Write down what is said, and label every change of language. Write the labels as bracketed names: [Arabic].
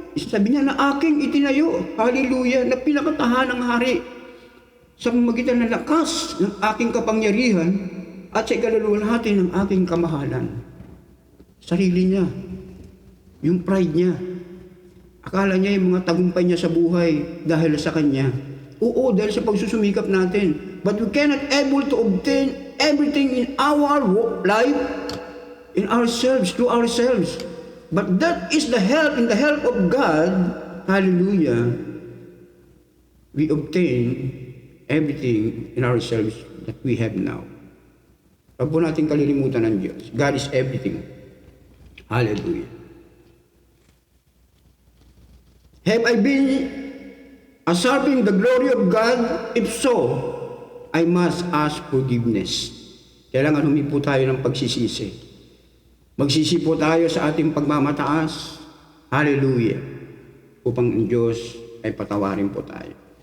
[Filipino] Sabi niya na aking itinayo, hallelujah, na pinakatahanang hari sa magitan ng lakas ng aking kapangyarihan at sa ikaluluwalhati ng aking kamahalan. Sarili niya, yung pride niya. Akala niya yung mga tagumpay niya sa buhay dahil sa kanya. Oo, dahil sa pagsusumikap natin. [English] But we cannot able to obtain everything in our life, in ourselves, through ourselves. But that is the help, in the help of God, hallelujah, we obtain everything in ourselves that we have now. [Filipino] Huwag po natin kalilimutan ng Diyos. [English] God is everything. Hallelujah. Have I been usurping the glory of God? If so, I must ask forgiveness. [Filipino] Kailangan humingi po tayo ng pagsisisi. Magsisi po tayo sa ating pagmamataas. Hallelujah. Upang ang Diyos ay patawarin po tayo.